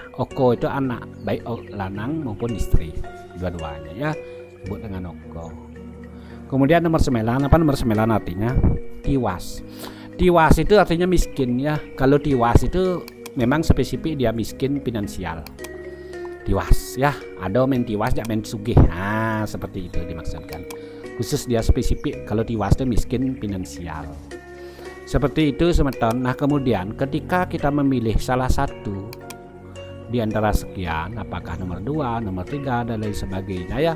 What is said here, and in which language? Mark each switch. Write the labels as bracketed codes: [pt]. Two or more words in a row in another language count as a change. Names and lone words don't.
[id] Oko itu anak, baik lanang maupun istri, dua-duanya ya, disebut dengan oko. Kemudian nomor 9, apa nomor 9 artinya? Tiwas. Tiwas itu artinya miskin ya. Kalau tiwas itu memang spesifik dia miskin finansial. [ban] Tiwas ya, ada men tiwas jak men sugih. [id] Nah, seperti itu dimaksudkan. Khusus dia spesifik kalau tiwas itu miskin finansial. Seperti itu semeton. Nah, kemudian ketika kita memilih salah satu di antara sekian, apakah nomor 2, nomor 3 dan lain sebagainya ya.